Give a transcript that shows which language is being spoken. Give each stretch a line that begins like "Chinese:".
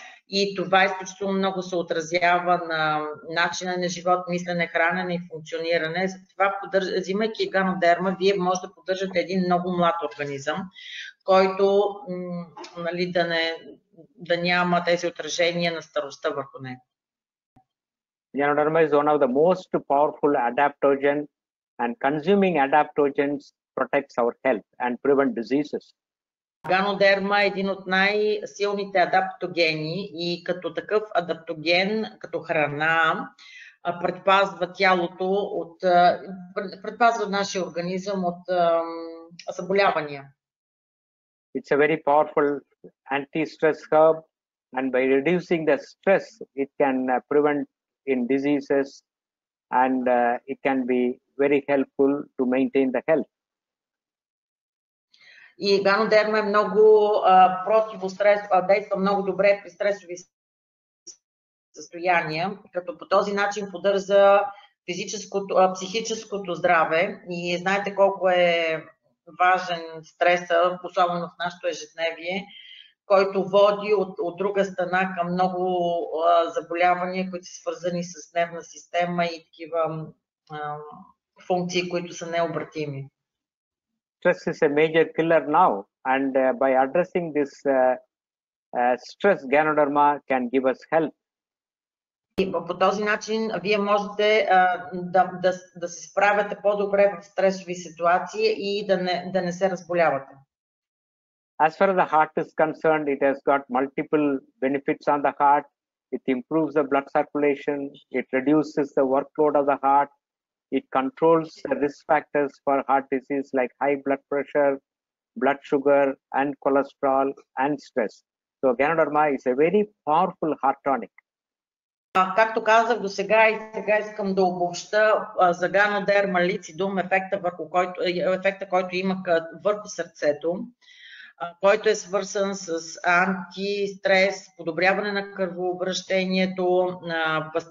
Bulgarian: И това изключително много се отразява на начина на живот, мислене, хранене и функциониране. Затова, взимайки ганодерма, вие може да поддържате един много млад организъм, който нали, да няма тези отражения на старостта върху него.
English: Ganoderma is one of the most powerful adaptogen, and consuming adaptogens protects our health and prevent diseases.
Bulgarian: Ганодерма е един от най-силните адаптогени и като такъв адаптоген, като храна, предпазва тялото предпазва нашия организъм от заболявания.
English: It's a very powerful anti-stress herb, and by reducing the stress, it can prevent in diseases, and it can be very helpful to maintain the health.
Bulgarian: И ганодерма е много противострес, действа много добре при стресови състояния, като по този начин поддържа психическото здраве. И знаете колко е важен стреса, особено в нашето ежедневие, който води от друга страна към много заболявания, които са свързани с нервна система и такива функции, които са необратими.
English: Stress is a major killer now, and by addressing this stress, Ganoderma can give us help.
Bulgarian: И по този начин вие можете да се справяте по-добре в стресови ситуации и да не се разболявате.
English: As far as the heart is concerned, it has got multiple benefits on the heart. It improves the blood circulation. It reduces the workload of the heart. It controls the risk factors for heart disease like high blood pressure, blood sugar, and cholesterol, and stress. So Ganoderma is a very powerful heart tonic.
Bulgarian: Както казах до сега и сега искам да обобща за ганодерма лицидум ефекта, който има върху сърцето, който е свързан с антистрес, подобряване на кръвообращението, на